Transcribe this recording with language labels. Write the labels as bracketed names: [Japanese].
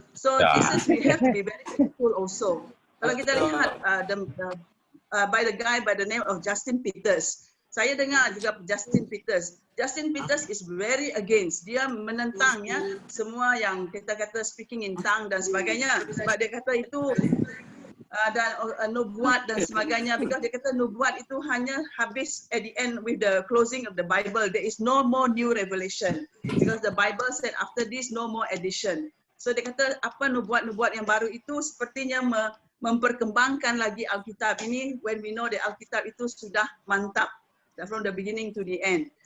[English] So this is we have to be very careful also. [Malay] Kalau kita lihat [English] by the guy by the name of Justin Peters. [Malay] Saya dengar juga Justin Peters. Justin Peters [English] is very against. [Malay] Dia menentang semua yang kita kata [English] speaking in tongue [Malay] dan sebagainya. Sebab dia kata itu dan nubuat dan sebagainya. [English] Because [Malay] dia kata nubuat itu hanya habis [English] at the end with the closing of the Bible. There is no more new revelation. Because the Bible said after this no more addition. So [Malay] dia kata apa nubuat-nubuat yang baru itu sepertinya memperkembangkan lagi Alkitab ini [English] when we know that [Malay] Alkitab itu sudah mantap [English] from the beginning to the end.